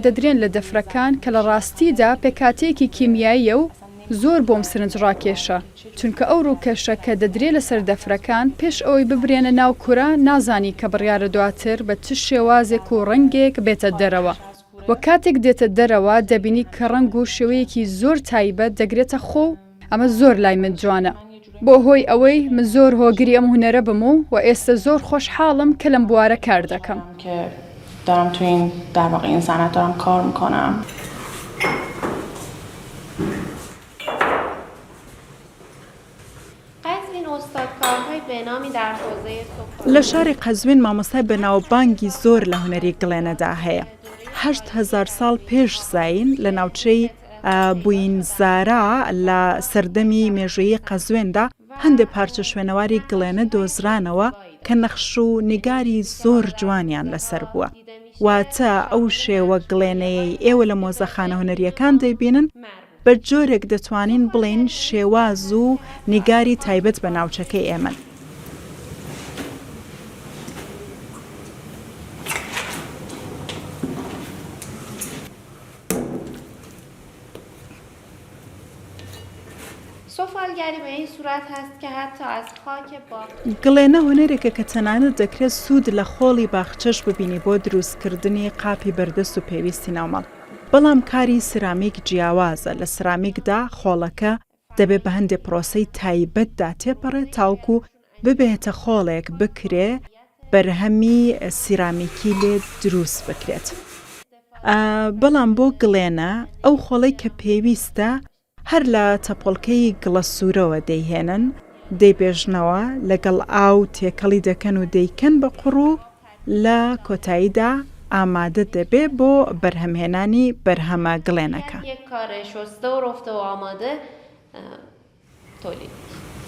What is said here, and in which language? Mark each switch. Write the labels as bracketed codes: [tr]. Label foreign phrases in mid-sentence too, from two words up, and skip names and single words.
[ckb] دەدرێن لە دەفرەکان کە لە ڕاستیدا پێکاتەیەکی کیمیاییە و زۆر بۆم سرنج ڕاکێشە چونکە ئەو ڕووکەشە کە دەدرێت لەسەر دەفرەکان پێش ئەوەی ببرێنە ناو کورە نازانی کە بڕیارە دواتر بە چ شێوازێک و ڕەنگێک بێتە دەرەوە. وە کاتێک دێتە دەرەوە دەبینی کە ڕەنگ و شێوەیەکی زۆر تایبەت دەگرێتە خۆ ئەمە زۆر لای من جوانە. بۆ هۆی ئەوەی من زۆر هۆگری ئەم هونەرە بم و ئێستا زۆر خۆشحاڵم کە لەم بوارە کار دەکەم. [fa] دارم تو این در واقع این صنعت دارم کار میکنم. [ckb] لە شاری قەزوین مامۆستای بەناوبانگی زۆر لە هونەری گڵێنەدا هەیە. 8,000 ساڵ پێش زاین لە ناوچەی بوینزارا لە سەردەمی مێژوویی قەزوێندا هەندێک پارچە شوێنەواری گڵێنە دۆزرانەوە کە نەخش و نیگاری زۆر جوانیان لەسەر بووە. واتە ئەو شێوە گڵێنەیەی ئێوە لە مۆزەخانە هونەریەکان دەیبینن بە جۆرێک دەتوانین بڵێن شێواز و نیگاری تایبەت بە ناوچەکەی ئێمە. [fa] سفالگری به این صورت هست که حتی از خاک باغ [ckb] گڵێنە هونەرێکە کە تەنانەت دەکرێت سوود لە خۆڵی باخچەش ببینی بۆ دروستکردنی قاپی بەردەست و پێویستی ناومەڵ. بەڵام کاری سرامیک جیاوازە. لە سرامیکدا خۆڵەکە دەبێت بە هەندێک پرۆسەی تایبەتدا تێپەڕێت تاوکو ببێتە خۆڵێک بکرێ بەرهەمی سیرامیکی لێ دروست بکرێت. بەڵام بۆ گڵێنە ئەو خۆڵەی کە پێویستە هەر لە تەپۆڵکەی گڵە سوورەوە دەیهێنن، دەیبێژنەوە لەگەڵ ئاو تێکەڵی دەکەن و دەیکەن بە قوڕ و لە کۆتاییدا ئامادە دەبێ بۆ بەرهەمهێنانی بەرهەمە گڵێنەکە. [fa] یک کار شسته و رفته و آماده تولید